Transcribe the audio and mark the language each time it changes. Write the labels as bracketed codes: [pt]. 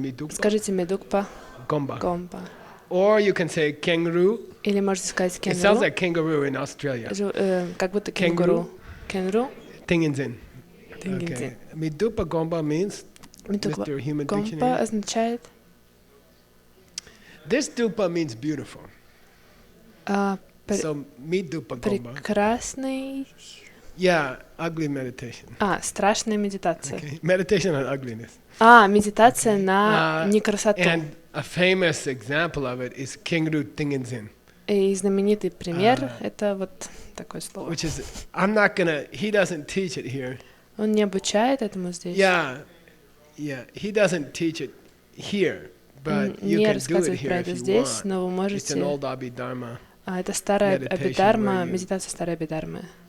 [ru] Скажите «медукпа гомба». Или можете сказать «кенгуру». [en] It sounds like kangaroo in Australia. [ru] Как будто кенгуру. Кенгуру. [en] Thinginzin. Okay. Midupa Gomba means, Mr. Human Dictionary. [ru] Означает... [en] This dupa means beautiful. So Midupa Gomba. [ru] Прекрасный... [en] Yeah, ugly meditation. [ru] Страшная медитация. [en] Okay. Meditation on ugliness. [ru] Медитация на некрасоту. [en] And a famous example of it is Kangaroo Thinginzin. [ru] И знаменитый пример это вот такое слово. [en] Which is, I'm not gonna. He doesn't teach it here. [ru] Он не обучает этому здесь. [en] Yeah, he doesn't teach it here, but you can do it here if you [ru] здесь, [en] want. [ru] Но вы можете. [en] It's an old Abhidharma. [ru] Это старая Абхидharma, медитация старой Абхидharмы.